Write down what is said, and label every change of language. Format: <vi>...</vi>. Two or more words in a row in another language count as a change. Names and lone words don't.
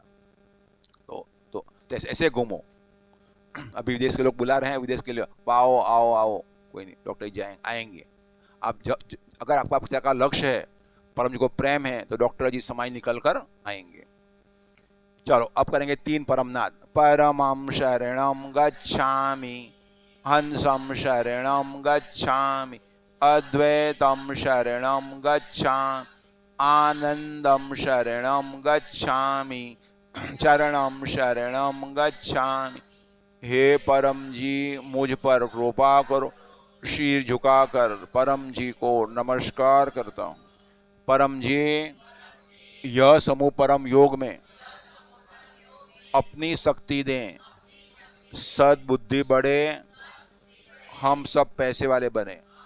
<hi>तो ऐसे घूमो। अभी विदेश के लोग बुला रहे हैं, विदेश के लिए आओ, कोई नहीं, डॉक्टर जी आएंगे। आप अगर आपका लक्ष्य है, परम जी को प्रेम है, तो डॉक्टर जी समाज निकल कर आएंगे। चलो अब करेंगे 3 परमनाद।</hi> <sa>परमं शरणं गच्छामि, हंसं शरणं गच्छामि, अद्वैतं शरणं गच्छामि, आनंदं शरणं गच्छामि, चरणं शरणं गच्छामि।</sa> <hi>हे परम जी मुझ पर कृपा करो। शीर झुकाकर परम जी को नमस्कार करता हूँ। परम जी, यह समूह परम योग में अपनी शक्ति दें, सद्बुद्धि बढ़े, हम सब पैसे वाले बने।</hi>